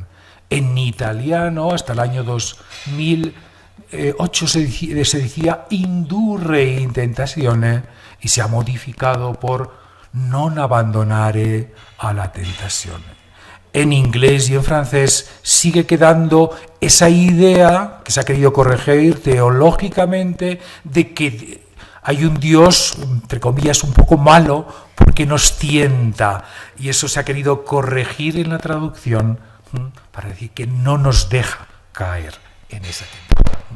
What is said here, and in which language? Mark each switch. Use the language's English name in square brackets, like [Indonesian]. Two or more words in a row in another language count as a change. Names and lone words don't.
[Spanish] En italiano, hasta el año 2008 se decía [Italian] indurre in tentazione, [Spanish] y se ha modificado por [Italian] non abbandonare [Spanish] a la tentación. En inglés y en francés sigue quedando esa idea que se ha querido corregir teológicamente de que hay un Dios, entre comillas, un poco malo porque nos tienta, y eso se ha querido corregir en la traducción para decir que no nos deja caer en esa tentación.